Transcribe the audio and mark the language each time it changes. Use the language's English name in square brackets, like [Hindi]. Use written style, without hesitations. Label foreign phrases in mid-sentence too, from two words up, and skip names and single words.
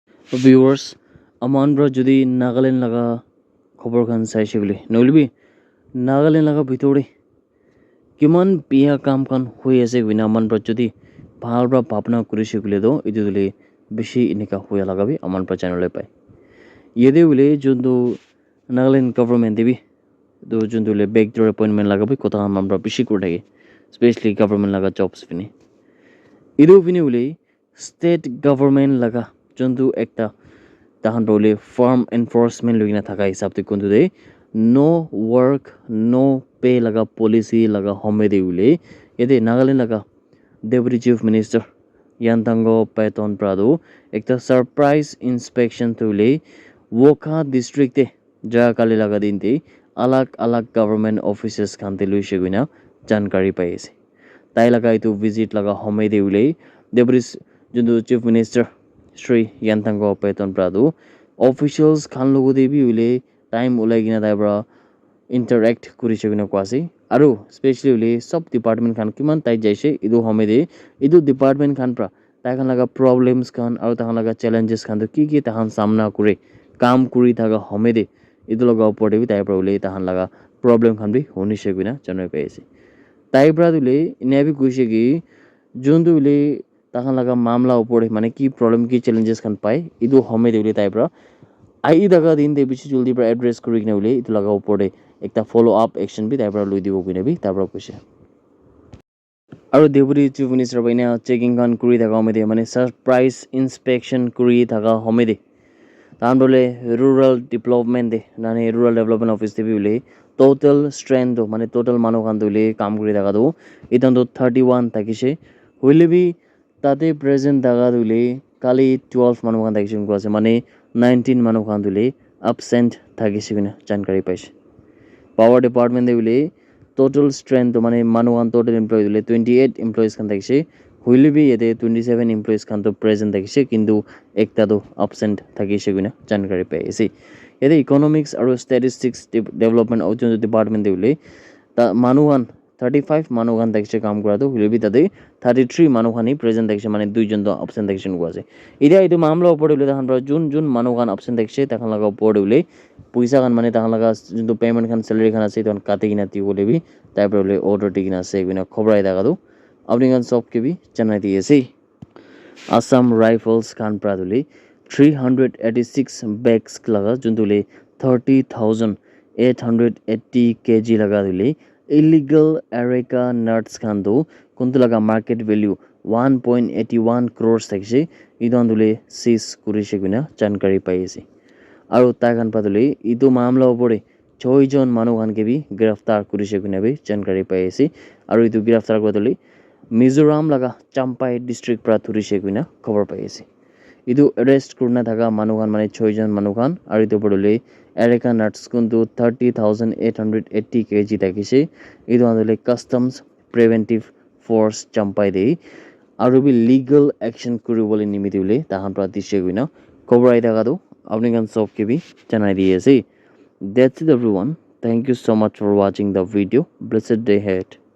[Naga Pidgin] viewers aman bra jodi Nagaland laga khobor khan saise bole nolbi Nagaland laga bitore kiman biya kam kan hoi ase wina aman bra jodi bhal bra bhabna kurise bole do etu dole beshi enika hoya laga bi aman bra channel pai yede bole jundu Nagaland government debi do jundu le [English] backdoor appointment [Naga Pidgin] laga bi kota aman bra beshi kur thake [English] especially government [Naga Pidgin] laga jobs fini idu fini bole [English] state government [Naga Pidgin] laga jundu ekta tahan bole [English] farm enforcement [Naga Pidgin] logina thaka hisab te kundu de [English] no work no pay [Naga Pidgin] laga policy laga homede ule yede Nagaland laga [English] deputy chief minister [Naga Pidgin] Yantango Paton Prado ekta [English] surprise inspection [Naga Pidgin] tule Woka district te jaga kali laga dinte alag alag [English] government offices [Naga Pidgin] khan te lui sheguna jankari pai ase tai laga itu visit laga homede ule deputy jundu [English] chief minister [Naga Pidgin] Shri Yantango Paton Prado officials khan logo de bi ule time ulai gina dai bra interact kuri chegina kwase aru especially ule [English] sub department [Naga Pidgin] khan kiman tai jaise idu homede idu department khan pra tai khan laga problems khan aru tai khan laga challenges khan to ki tai khan samna kure kam kuri thaga homede idu laga opor de bi tai pra ule tai khan laga problem khan bi honi chegina janoi pai ase tai pra dule ine bi kuise ki jundu ule tai khan laga mamla opor mane ki problem ki challenges khan pai idu homede ule tai pra ai daga din de bichi juldi pra address kuri kina ule itu laga opor de ekta [English] follow up action [Naga Pidgin] bi tai pra lui dibo kine bi tai pra kuise aru [English] deputy chief minister [Naga Pidgin] baina checking kan kuri thaga homede mane [English] surprise inspection [Naga Pidgin] kuri thaga homede tan bole [English] rural development [Naga Pidgin] de nane [English] rural development office [Naga Pidgin] de bi ule [English] total strength [Naga Pidgin] do mane total manu kan dule kam kuri thaga do itan do 31 takise hoile bi tate present daga dule kali 12 manu kan takise ko ase mane 19 manu khan dule absent thakise kina jankari paise power department de ule [English] total strength [Naga Pidgin] mane manu khan [English] total employee [Naga Pidgin] dule 28 employees khan thakise hoile bi yete 27 employees khan to present thakise kintu ekta do absent thakise kina jankari paise yete economics aru [English] statistics development [Naga Pidgin] au department de ule ta manu khan 35 manu khan thakise kam kora do hoile bi tate 33 manu khani present thakise mane dui jon do absent thakise ko ase idia itu mamla opor ule tahan pra jun manu khan absent thakise tahan laga opor ule puisa khan mane tahan laga juntu payment khan salary khan ase ton kate gina ti bole bi tai pra ule order digina ase gina khobrai daga do apni khan sob ke bi janai di ase Assam Rifles khan pra dule 386 bags laga juntu le 30,880 kg laga dule [English] illegal areca nuts [Naga Pidgin] khan do kuntu laga [English] market value [Naga Pidgin] 1.81 crores thakise idon dule seize kurise gina jankari pai ase aru tai khan padule idu mamla opore 6 jon manu khan ke bi giraftar kurise gina bi jankari pai ase aru idu giraftar kodole Mizoram laga Champai district pra thurise gina khobor pai ase idu arrest kurna thaga manu khan mane 6 jon manu khan aru idu podole areca nuts kuntu 30,880 kg thakise idu andole [English] customs preventive force [Naga Pidgin] Champai de aru bi [English] legal action [Naga Pidgin] kuribole nimiti ule tahan pra dise gina khobor ai daga do apni khan sob ke bi janai di ase [English] that's it everyone thank you so much for watching the video blessed day ahead